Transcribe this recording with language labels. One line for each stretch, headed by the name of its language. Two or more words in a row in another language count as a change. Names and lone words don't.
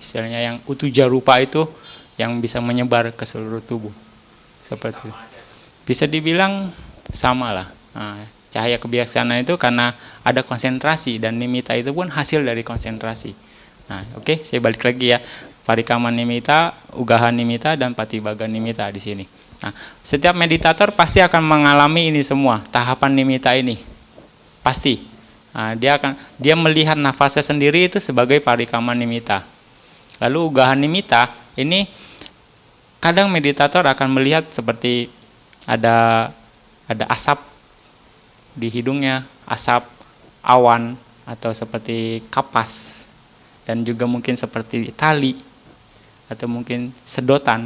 Indonesian: Istilahnya yang
Pali: utuja rupa
Indonesian: itu yang bisa menyebar ke seluruh tubuh. Seperti itu. Bisa dibilang sama lah. Cahaya kebijaksanaan itu karena ada konsentrasi, dan nimitta itu pun hasil dari konsentrasi. Oke, saya balik lagi ya.
Pali: Parikama nimitta, ugaha nimitta,
Indonesian: dan
Pali: patibhaga nimitta
Indonesian: di sini. Nah, setiap meditator pasti akan mengalami ini semua, tahapan nimitta ini. Pasti. Dia melihat nafasnya sendiri itu sebagai
Pali: parikama nimitta.
Indonesian: Lalu
Pali: ugaha nimitta
Indonesian: ini kadang meditator akan melihat seperti ada asap di hidungnya, asap awan atau seperti kapas, dan juga mungkin seperti tali atau mungkin sedotan.